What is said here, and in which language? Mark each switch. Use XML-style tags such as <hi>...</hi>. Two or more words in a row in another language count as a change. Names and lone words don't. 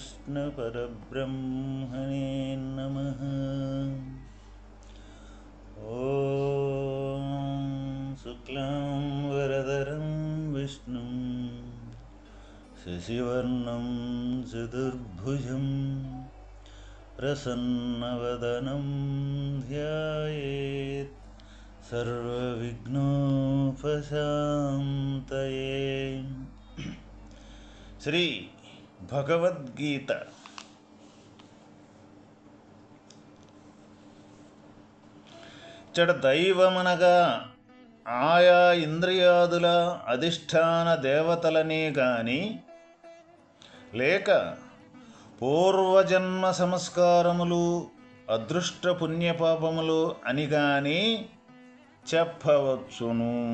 <sa>श्रीकृष्णपरब्रह्मणे नमः। ॐ शुक्लां वरदरं विष्णुं शशिवर्णं चतुर्भुजं प्रसन्नवदनं ध्यायेत् सर्वविघ्नोपशान्तये।</sa> <te>శ్రీ భగవద్గీత దైవమనగా ఆయా ఇంద్రియాదుల అధిష్టాన దేవతలనే గాని లేక పూర్వజన్మ సంస్కారములు అదృష్ట పుణ్యపాపములు అని గాని చెప్పవచ్చును.</te>